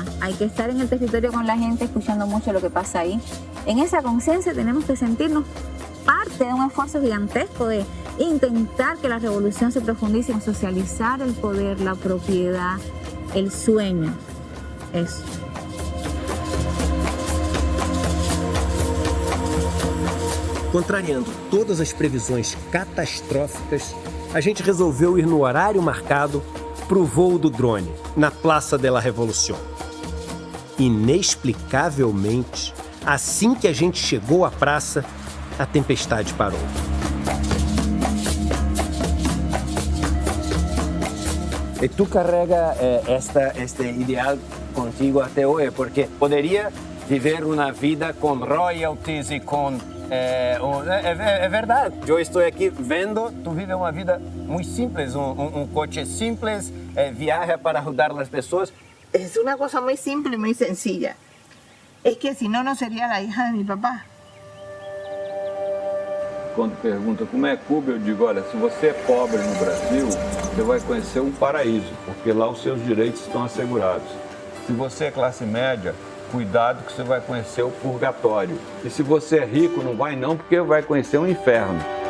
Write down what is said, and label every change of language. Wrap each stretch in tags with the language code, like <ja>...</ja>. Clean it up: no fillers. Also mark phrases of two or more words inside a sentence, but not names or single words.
<es>Hay que estar en el territorio con la gente, escuchando mucho lo que pasa ahí. En esa conciencia tenemos que sentirnos parte de un esfuerzo gigantesco de intentar que la revolución se profundice en socializar el poder, la propiedad, el sueño. Eso.</es> <pt>Contrariando todas as previsões catastróficas, a gente resolveu ir no horário marcado para o voo do drone, na Praça de la Revolución. Inexplicavelmente, assim que a gente chegou à praça, a tempestade parou. E tu carrega este ideal contigo até hoje, porque poderia viver uma vida com royalties e com... É verdade, eu estou aqui vendo, tu vive uma vida muito simples, um coche simples, viaja para ajudar as pessoas.</pt> <es>Es una cosa muy simple y muy sencilla. Es que si no, no sería la hija de mi papá.</es> <pt>Quando pergunta como é Cuba, eu digo, olha, se você é pobre no Brasil, você vai conhecer um paraíso, porque lá os seus direitos estão assegurados. Se você é classe média, cuidado que você vai conhecer o purgatório. E se você é rico, não vai não, porque vai conhecer um inferno.</pt>